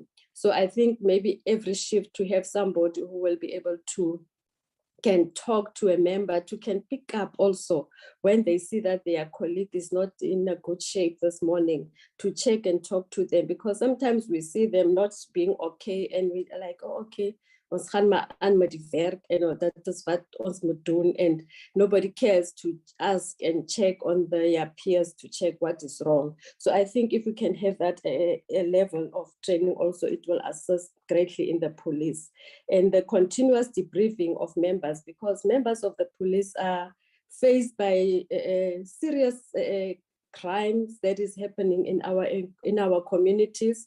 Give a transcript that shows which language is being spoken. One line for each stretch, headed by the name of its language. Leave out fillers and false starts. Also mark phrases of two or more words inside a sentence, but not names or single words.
English: So I think maybe every shift to have somebody who will be able to can talk to a member, can pick up also when they see that their colleague is not in a good shape this morning, to check and talk to them, because sometimes we see them not being okay and we are like,
Afrikaans: oh, okay, ons gaan maar aan met die werk,
English: that is what
Afrikaans: ons moet doen,
English: and nobody cares to ask and check on their peers to check what is wrong. So I think if we can have that a level of training also, it will assist greatly in the police. And the continuous debriefing of members, because members of the police are faced by serious crimes that is happening in our communities.